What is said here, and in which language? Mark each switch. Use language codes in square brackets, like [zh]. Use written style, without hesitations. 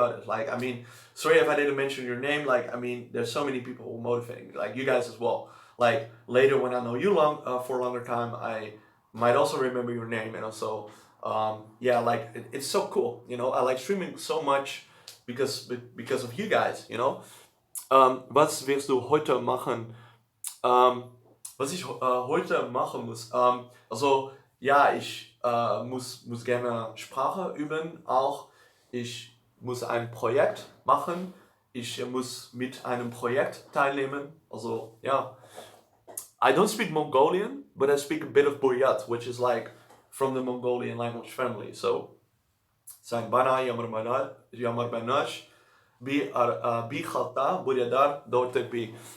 [en] Like, I mean, sorry if I didn't mention your name. Like, I mean, there's so many people who motivate me, like you guys as well. Like later when I know you for a longer time, I might also remember your name. And also, yeah, like it's so cool, you know. I like streaming so much because of you guys, you know. [de] Was wirst du heute machen? Was ich heute machen muss. Also ja, ich muss gerne Sprache üben. Auch ich muss ein Projekt machen. Ich muss mit einem Projekt teilnehmen. Also ja. [en] I don't speak Mongolian, but I speak a bit of Buryat, which is like from the Mongolian language family. So zijn bana yamar banash bi khalta buryadar dortepi.